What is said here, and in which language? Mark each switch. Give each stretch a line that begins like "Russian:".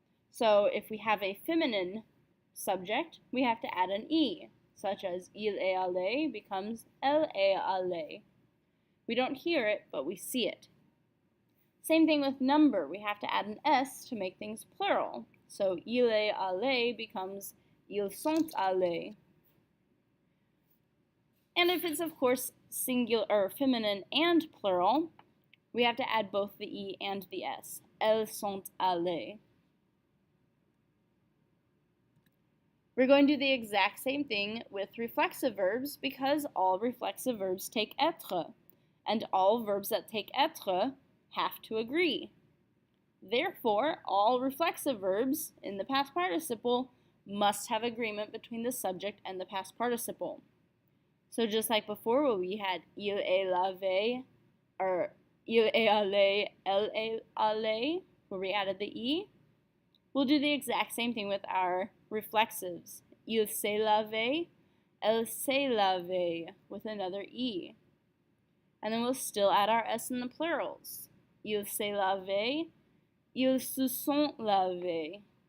English: So if we have a feminine subject, we have to add an e, such as
French: il est allé
English: becomes
French: elle est allée.
English: We don't hear it, but we see it. Same thing with number. We have to add an s to make things plural. So
French: il est allé
English: becomes
French: ils sont allés.
English: And if it's, of course, singular or feminine and plural, we have to add both the e and the s.
French: Elles sont allées.
English: We're going to do the exact same thing with reflexive verbs because all reflexive verbs take être, and all verbs that take être have to agree. Therefore, all reflexive verbs in the past participle must have agreement between the subject and the past participle. So just like before where we had
French: il est lavé,
English: or
French: il est allé, elle est allée,
English: where we added the e, we'll do the exact same thing with our reflexives.
French: Il s'est lavé, elle s'est lavée,
English: with another e. And then we'll still add our s in the plurals.
French: Il s'est lavé, ils se sont lavés.